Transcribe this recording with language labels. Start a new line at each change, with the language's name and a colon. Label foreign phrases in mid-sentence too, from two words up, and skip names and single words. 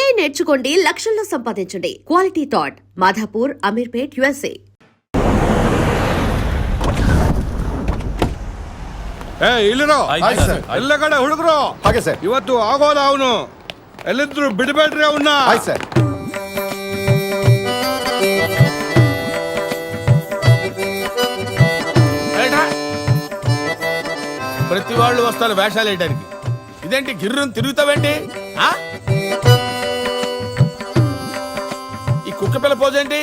Telugu: నేర్చుకోండి, లక్షల్లో సంపాదించండి. క్వాలిటీ థాట్ మాధాపూర్, అమీర్పేట్, USA.
Kannada: ಇಲ್ಲಿರೋ ಎಲ್ಲ ಕಡೆ ಹುಡುಗರು ಹಾಗೆ ಸರ್. ಇವತ್ತು ಆಗೋದ ಅವನು ಎಲ್ಲಿದ್ರು ಬಿಡಬೇಡ್ರಿ ಅವನ್ನ. ಆಯ್ತು ಸರ್.
Telugu: ప్రతి వాళ్ళు వస్తారు వేషాలు వేయడానికి. ఇదేంటి గిర్రం తిరుగుతావేంటి? ఈ కుక్క పిల్ల పోజ్ ఏంటి?